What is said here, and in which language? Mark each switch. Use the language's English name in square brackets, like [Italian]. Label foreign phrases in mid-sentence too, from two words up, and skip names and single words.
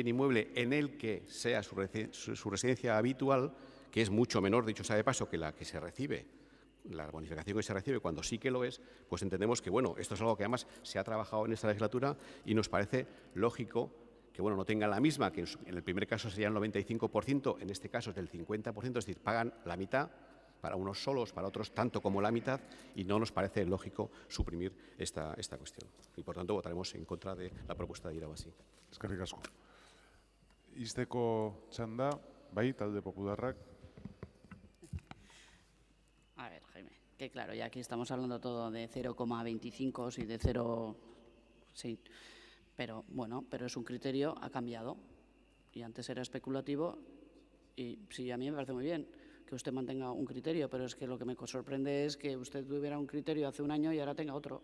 [Spanish] inmueble en el que sea su residencia habitual, que es mucho menor, dicho sea de paso, que la que se recibe, la bonificación que se recibe cuando sí que lo es, pues entendemos que, esto es algo que además se ha trabajado en esta legislatura y nos parece lógico que no tengan la misma, que en el primer caso sería el 95%, en este caso es del 50%, es decir, pagan la mitad, para unos solos, para otros tanto como la mitad, y no nos parece lógico suprimir esta cuestión. Y por tanto votaremos en contra de la propuesta de Irabazi. [Basque] Eskerrik asko. Ixteko txanda, bai, talde popularrak. [Spanish] A ver, Jaime, que claro, ya aquí estamos hablando todo de 0,25 y de 0, sí, pero es un criterio, ha cambiado, y antes era especulativo Y sí, a mí me parece muy bien que usted mantenga un criterio, pero es que lo que me sorprende es que usted tuviera un criterio hace un año y ahora tenga otro.